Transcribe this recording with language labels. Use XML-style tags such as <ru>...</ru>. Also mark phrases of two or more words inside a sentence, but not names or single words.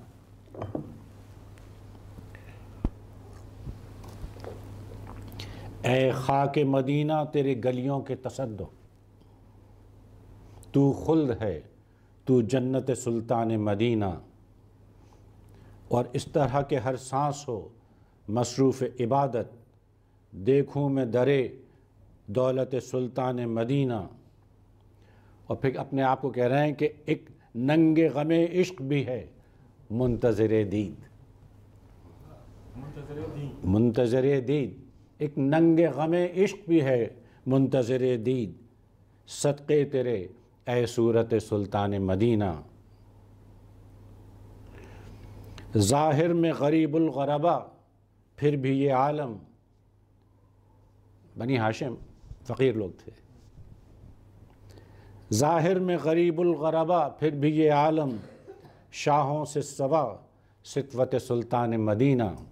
<ur>اے خاک مدینہ تیرے گلیوں کے تصدق، تو خلد ہے تو جنت سلطان مدینہ، اور اس طرح کے ہر سانس ہو مصروف عبادت، دیکھوں میں درے دولت سلطان مدینہ۔ اور پھر اپنے آپ کو کہہ رہے ہیں کہ ایک ننگ غم عشق بھی ہے منتظر دید، منتظر دید، ایک ننگ غم عشق بھی ہے منتظر دید، صدقے تیرے اے صورت سلطان مدینہ۔ ظاہر میں غریب الغربا پھر بھی یہ عالم، بنی ہاشم فقیر لوگ تھے، ظاہر میں غریب الغربا پھر بھی یہ عالم، شاہوں سے سوا سطوت سلطان مدینہ۔</ur>